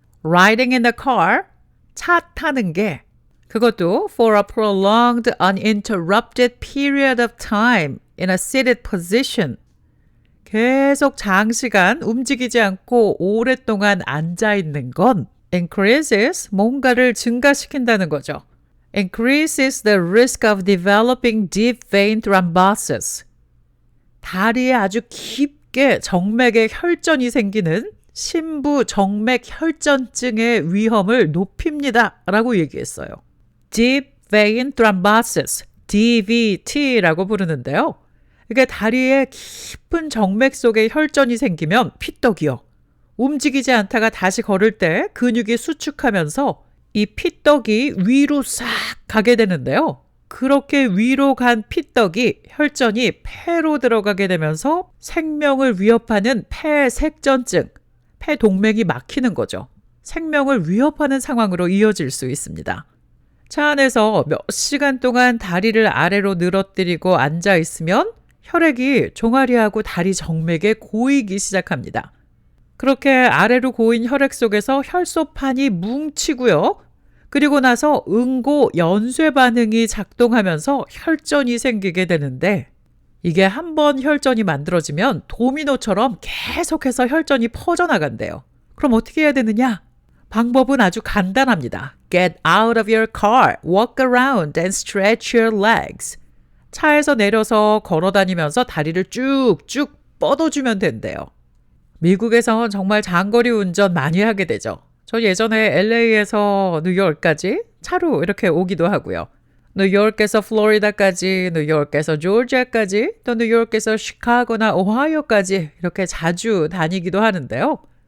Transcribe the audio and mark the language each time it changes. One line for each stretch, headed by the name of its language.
English: Riding in the car,
Korean: 차 타는 게 그것도
English: for a prolonged, uninterrupted period of time in a seated position.
Korean: 계속 장시간 움직이지 않고 오랫동안 앉아있는 건 increases, 뭔가를 증가시킨다는 거죠.
English: increases the risk of developing deep vein thrombosis.
Korean: 다리에 아주 깊게 정맥에 혈전이 생기는 심부 정맥 혈전증의 위험을 높입니다. 라고 얘기했어요. Deep vein thrombosis, DVT라고 부르는데요. 이게 다리에 깊은 정맥 속에 혈전이 생기면 피떡이요. 움직이지 않다가 다시 걸을 때 근육이 수축하면서 이 피떡이 위로 싹 가게 되는데요. 그렇게 위로 간 피떡이 혈전이 폐로 들어가게 되면서 생명을 위협하는 폐색전증, 폐동맥이 막히는 거죠. 생명을 위협하는 상황으로 이어질 수 있습니다. 차 안에서 몇 시간 동안 다리를 아래로 늘어뜨리고 앉아 있으면 혈액이 종아리하고 다리 정맥에 고이기 시작합니다. 그렇게 아래로 고인 혈액 속에서 혈소판이 뭉치고요. 그리고 나서 응고 연쇄 반응이 작동하면서 혈전이 생기게 되는데 이게 한번 혈전이 만들어지면 도미노처럼 계속해서 혈전이 퍼져나간대요. 그럼 어떻게 해야 되느냐? 방법은 아주 간단합니다.
English: Get out of your car, walk around and stretch your legs.
Korean: 차에서 내려서 걸어다니면서 다리를 쭉쭉 뻗어주면 된대요. 미국에선 정말 장거리 운전 많이 하게 되죠. 저 예전에 LA에서 뉴욕까지 차로 이렇게 오기도 하고요. 뉴욕에서 플로리다까지, 뉴욕에서 조지아까지, 또 뉴욕에서 시카고나 오하이오까지 이렇게 자주 다니기도 하는데요.